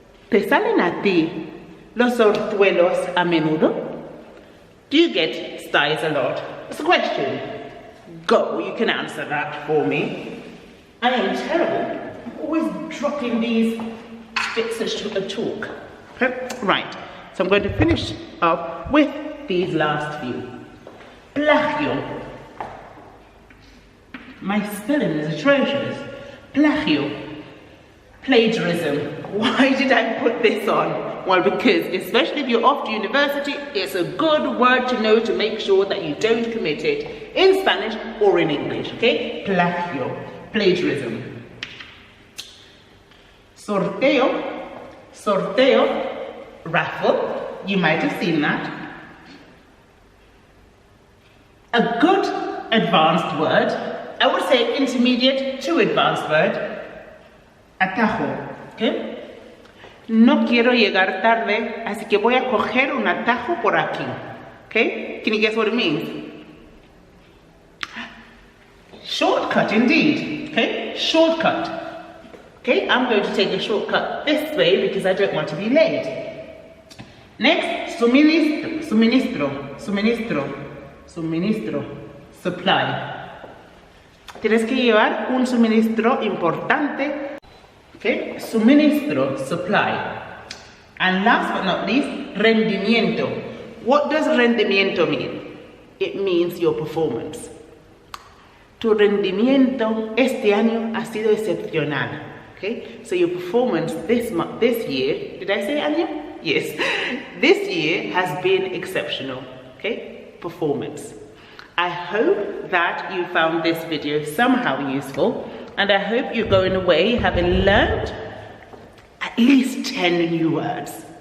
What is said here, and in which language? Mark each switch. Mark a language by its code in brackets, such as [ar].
[es] ¿Te salen a ti los orzuelos a menudo? [en] Do you get styes a lot? That's the question. Go, you can answer that for me. I am terrible. I'm always dropping these bits of talk. Okay, right, so I'm going to finish up with these last few. Plagio. My spelling is atrocious. Plagio. Plagiarism. Why did I put this on? Well, because especially if you're off to university, it's a good word to know to make sure that you don't commit it in Spanish or in English, okay? Plagio, plagiarism. Sorteo, raffle, you might have seen that. A good advanced word, I would say intermediate to advanced word, atajo, ¿okay? [es] No quiero llegar tarde, así que voy a coger un atajo por aquí, okay? [en] Can you guess what it means? Shortcut indeed, okay? Shortcut. Okay, I'm going to take a shortcut this way because I don't want to be late. Next, suministro, supply. [es] Tienes que llevar un suministro importante. [en] Okay, suministro, supply. And last but not least, rendimiento. What does rendimiento mean? It means your performance. [es] Tu rendimiento este año ha sido excepcional. [en] Okay, so your performance this year, did I say año? Yes, this year has been exceptional. Okay, performance. I hope that you found this video somehow useful. and I hope you're going away having learned at least 10 new words.